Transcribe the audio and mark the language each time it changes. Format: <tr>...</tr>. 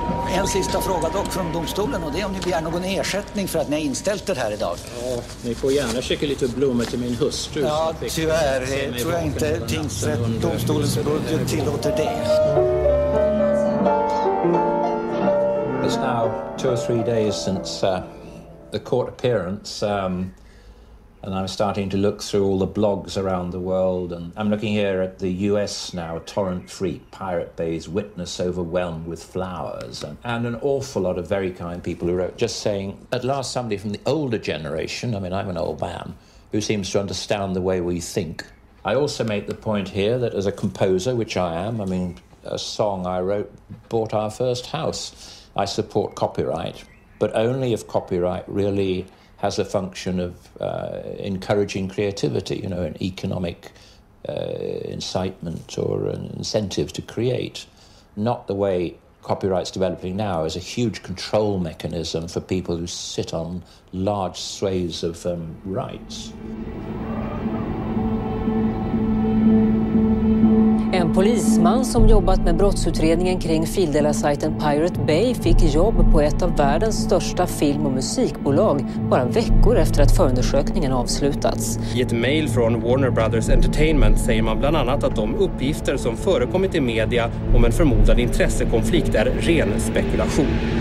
<sv>En sista fråga dock från domstolen, och det är om ni begär någon ersättning för att ni har inställt det här idag. Ja, ni får gärna skicka lite blommor till min hustru. Ja, tyvärr tror jag inte domstolens budget tillåter det.</sv> <en>It's now 2 or 3 days since the court appearance, and I'm starting to look through all the blogs around the world, and I'm looking here at the US now, Torrent Free, Pirate Bay's witness overwhelmed with flowers, and an awful lot of very kind people who wrote just saying, at last somebody from the older generation, I mean I'm an old man, who seems to understand the way we think. I also make the point here that as a composer, which I am, I mean a song I wrote bought our first house. I support copyright, but only if copyright really has a function of encouraging creativity, you know, an economic incitement or an incentive to create. Not the way copyright's developing now as a huge control mechanism for people who sit on large swathes of rights.</en> <sv>En polisman som jobbat med brottsutredningen kring fildelar-sajten Pirate Bay fick jobb på ett av världens största film- och musikbolag bara veckor efter att förundersökningen avslutats. I ett mejl från Warner Brothers Entertainment säger man bland annat att de uppgifter som förekommit i media om en förmodad intressekonflikt är ren spekulation.</sv>